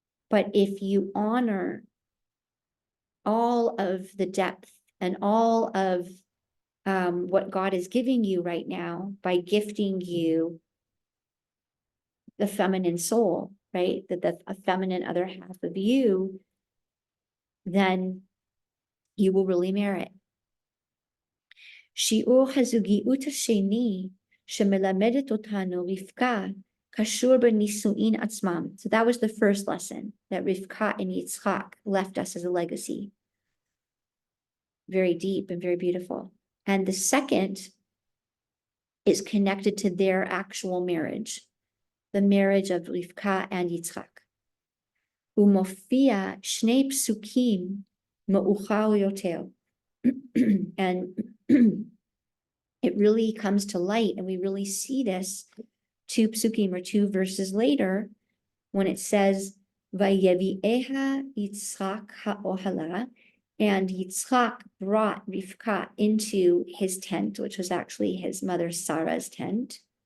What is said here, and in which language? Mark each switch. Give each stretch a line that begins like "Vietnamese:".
English: But if you honor all of the depth and all of what God is giving you right now by gifting you the feminine soul, right? The feminine other half of you, then you will really merit.
Hebrew: שיעור הזוגיות השני שמלמדת אותנו רבקה קשור בנישואין עצמם.
English: So that was the first lesson that Rivkah and Yitzchak left us as a legacy. Very deep and very beautiful. And the second is connected to their actual marriage, the marriage of Rivkah and Yitzchak.
Hebrew: ומופיע שני פסוקים מאוחר יותר.
English: And it really comes to light, and we really see this 2 psukim or 2 verses later when it says
Hebrew: Vayevieha Yitzchak ha'ohala,
English: and Yitzchak brought Rivkah into his tent, which was actually his mother Sarah's tent.